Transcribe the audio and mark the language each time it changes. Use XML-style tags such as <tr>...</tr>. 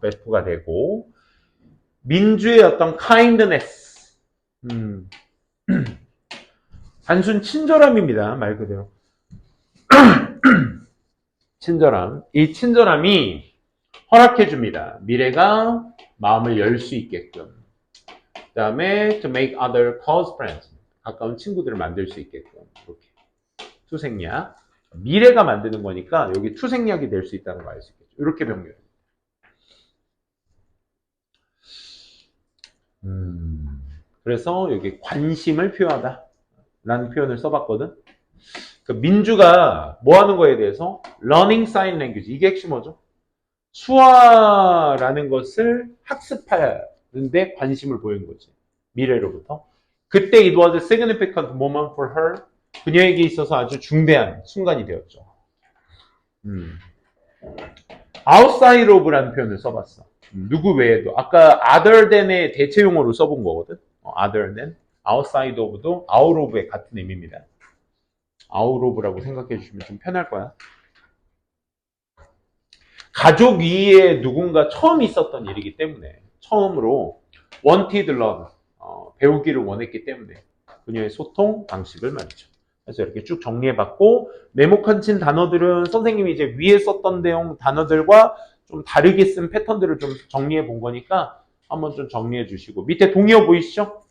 <ko>베프가 되고 민주의 어떤 kindness, 단순 친절함입니다. 말 그대로. 친절함. 이 친절함이 허락해줍니다. 미래가 마음을 열 수 있게끔. 그 다음에</ko> <en>to make other close friends.</en> <ko>가까운 친구들을 만들 수 있게끔. 이렇게. 투생략. 미래가 만드는 거니까 여기 투생략이 될 수 있다는 걸 알 수 있겠죠. 이렇게 병렬. 그래서 여기 관심을 표하다 라는 표현을 써봤거든. 그 민주가 뭐 하는 거에 대해서</ko> <en>learning sign language</en> <ko>이게 핵심어죠. 수화라는 것을 학습하는데 관심을 보인 거지. 미래로부터. 그때</ko> <en>it was a significant moment for her.</en> <ko>그녀에게 있어서 아주 중대한 순간이 되었죠. outside of라는 표현을 써봤어. 누구 외에도. 아까 other than의 대체 용어로 써본 거거든. other than, outside of도 out of의 같은 의미입니다. out of라고 생각해 주시면 좀 편할 거야. 가족 위에 누군가 처음 있었던 일이기 때문에 처음으로</ko> <en>wanted learn,</en> <ko>배우기를 원했기 때문에 그녀의 소통 방식을 말이죠. 그래서 이렇게 쭉 정리해봤고 네모칸 친 단어들은 선생님이 이제 위에 썼던 내용 단어들과 좀 다르게 쓴 패턴들을 좀 정리해 본 거니까 한번 좀 정리해 주시고 밑에 동의어 보이시죠?</ko>